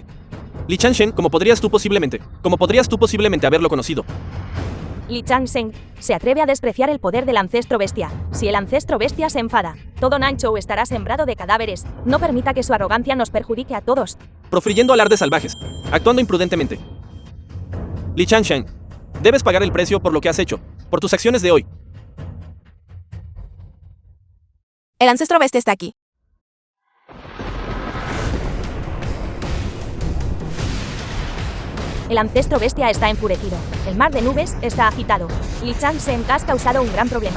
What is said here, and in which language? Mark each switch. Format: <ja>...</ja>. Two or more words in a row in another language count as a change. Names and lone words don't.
<es>Li Changsheng, ¿cómo podrías tú posiblemente haberlo conocido? Li Changsheng se atreve a despreciar el poder del ancestro bestia. Si el ancestro bestia se enfada, todo Nanchou estará sembrado de cadáveres. No permita que su arrogancia nos perjudique a todos. Profiriendo alardes salvajes, actuando imprudentemente. Li Changsheng, debes pagar el precio por lo que has hecho, por tus acciones de hoy. El ancestro bestia está aquí. El ancestro bestia está enfurecido. El mar de nubes está agitado. Li Changsheng, ¿has causado un gran problema?</es>